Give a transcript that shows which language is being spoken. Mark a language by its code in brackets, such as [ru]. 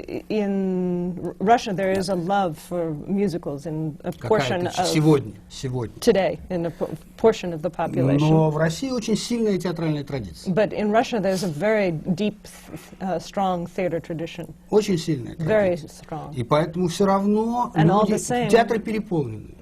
[en] In Russia there is a love for musicals in a portion of [ru] сегодня. [en] Today in a portion of the population. [ru] Но в России очень сильная театральная традиция. [en] But in Russia there's a very deep, strong theater tradition. [ru] Очень сильная традиция. [en] Very strong. [ru] И поэтому все равно театры переполнены.